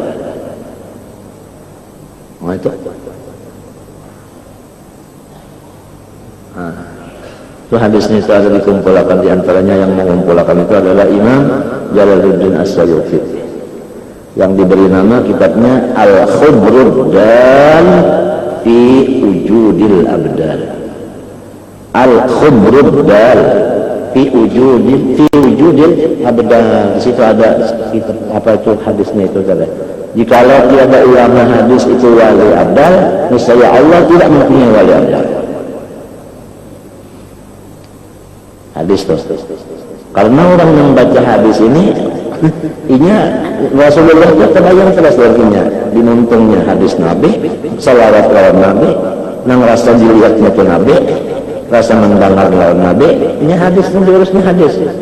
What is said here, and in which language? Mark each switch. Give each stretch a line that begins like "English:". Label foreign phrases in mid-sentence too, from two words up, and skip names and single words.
Indonesian: Nah, itu hadisnya itu ada dikumpulkan, di antaranya yang mengumpulkan itu adalah Imam Jalaluddin As-Suyuti. yang diberi nama kitabnya Al-Khubrud-Dal fi Wujudil Abdal. Al-Khubrud-Dal fi Wujudil Abdal. Di situ ada apa itu hadisnya itu tadi. Jikalau tiada ulama hadis itu wali abdal, niscaya Allah tidak mempunyai wali abdal. Hadis tuh.
Banjar: Karena orang yang baca hadis ini Rasulullah itu terbayang terus artinya dinuntungnya hadis Nabi, salawat lawan Nabi, nang rasa dilihatnya ke Nabi, rasa mendengar lawan Nabi, ini hadis itu diurusnya hadis.